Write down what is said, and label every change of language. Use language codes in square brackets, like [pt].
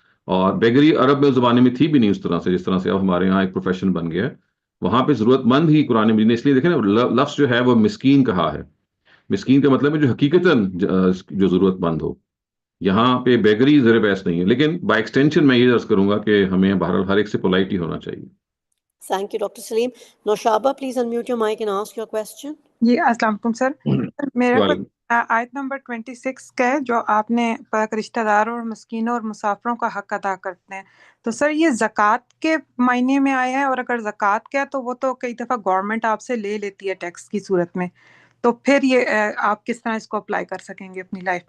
[ur] اور بیگری عرب میں زمانے میں تھی بھی نہیں اس طرح سے جس طرح سے اب ہمارے یہاں ایک پروفیشن بن گیا ہے. وہاں پہ ضرورت مند ہی قرآن مجید نے اس لیے دیکھیں نا لفظ جو ہے وہ مسکین کہا ہے. مسکین کا مطلب ہے جو حقیقتاً جو ضرورت مند ہو. یہاں پہ بیگری زیر بحث نہیں ہے. لیکن بائی ایکسٹینشن میں یہ عرض کروں گا کہ ہمیں بہرحال ہر ایک سے پولائٹ ہی ہونا چاہیے. [en] Thank you, Dr. Saleem. Noshaba, please unmute your mic and ask your question. [ur] جی السلام علیکم سر. میرا وعلیکم. آیت نمبر 26 کا ہے جو آپ نے رشتہ داروں اور مسکینوں اور مسافروں کا حق ادا کرتے ہیں. تو سر یہ زکوٰۃ کے معنی میں آیا ہے، اور اگر زکوٰۃ کا ہے تو وہ تو کئی دفعہ گورنمنٹ آپ سے لے لیتی ہے ٹیکس کی صورت میں، تو پھر یہ آپ کس طرح اس کو اپلائی کر سکیں گے اپنی لائف